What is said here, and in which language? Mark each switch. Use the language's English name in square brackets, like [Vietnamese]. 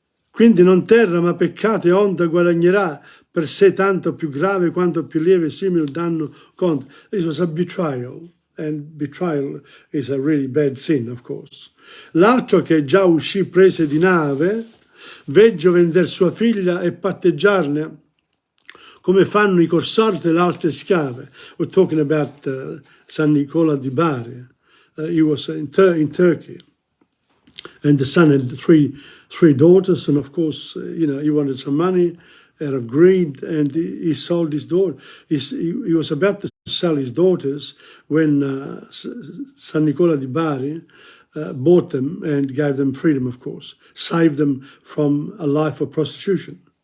[Italian] Quindi non terra ma peccato e onta guadagnerà, per sé tanto più grave quanto più lieve simile danno conta. [English] This was a betrayal, and betrayal is a really bad sin, of course. [Italian] L'altro, che già uscì prese di nave, veggio vender sua figlia e patteggiarne come fanno i corsari e le altre schiave. [English] We're talking about San Nicola di Bari. he was in Turkey, and the son had three daughters, and of course, he wanted some money out of greed, and he sold his daughter. He was about to sell his daughters when San Nicola di Bari bought them and gave them freedom, of course, saved them from a life of prostitution.